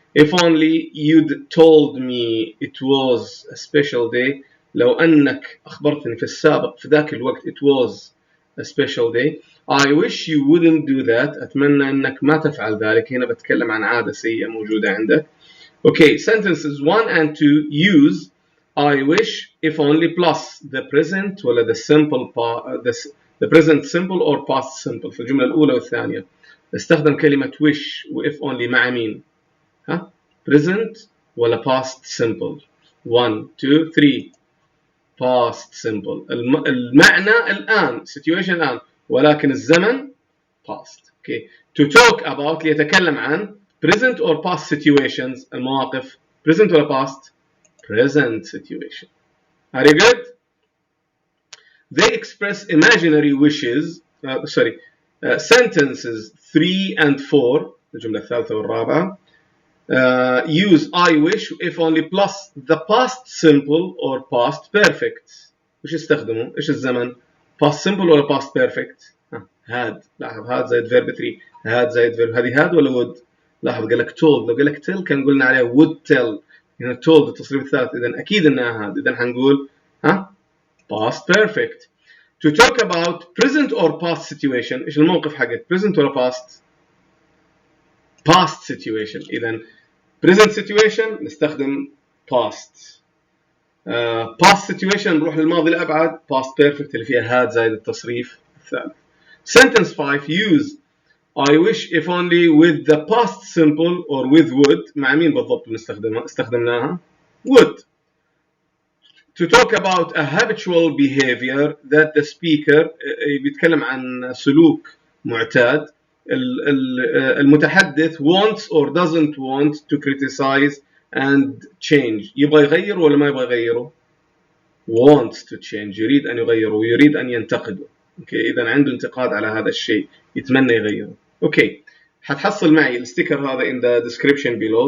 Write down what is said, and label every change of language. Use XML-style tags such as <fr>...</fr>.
<en>If only you'd told me it was a special day.</en> <ar>لو أنك أخبرتني في السابق في ذاك الوقت</ar> <en>it was a special day. I wish you wouldn't do that.</en> <ar>أتمنى أنك ما تفعل ذلك. هنا بتكلم عن عادة سيئة موجودة عندك.</ar> <en>Okay, sentences 1 and 2 use I wish if only plus the present ولا the simple the present simple or past simple.</en> <ar>في الجملة الأولى والثانية استخدم كلمة wish و if only مع مين؟ ها؟ present ولا past simple.</ar> <en>1 2 3 past simple.</en> <ar>المعنى الآن situation الآن ولكن الزمن past.</ar> <en>Okay. To talk about</en> <ar>ليتكلم عن</ar> <en>present or past situations المواقف present ولا past present situation. Are you good? They express imaginary wishes sentences 3 and 4</en> <ar>الجملة الثالثة والرابعة</ar> <en>use I wish if only plus the past simple or past perfect.</en> <ar>وش يستخدموا؟ ايش الزمن؟ past simple ولا past perfect؟ had. لاحظ had زائد verb 3 had زائد verb. هذه had ولا would؟ لاحظ قال لك told. لو قال لك tell كان قلنا عليه would tell. هنا told التصريف الثالث. إذا أكيد إنها had. إذا حنقول past perfect.</ar> <en>To talk about present or past situation.</en> <ar>إيش الموقف حقك؟ present ولا past؟ past situation. إذا present situation نستخدم past. past situation نروح للماضي الأبعد past perfect اللي فيها had زائد التصريف الثالث.</ar> <en>Sentence 5 use I wish if only with the past simple or with would.</en> <ar>مع مين بالضبط استخدمناها؟ would.</ar> <en>To talk about a habitual behavior that the speaker</en> <ar>بيتكلم عن سلوك معتاد المتحدث</ar> <en>wants or doesn't want to criticize and change.</en> <ar>يبغى يغير ولا ما يبغى يغيره؟</ar> <en>wants to change.</en> <ar>يريد أن يغيره ويريد أن ينتقده. اوكي إذا عنده انتقاد على هذا الشيء يتمنى يغيره. اوكي حتحصل معي الستيكر هذا</ar> <en>in the description below.</en>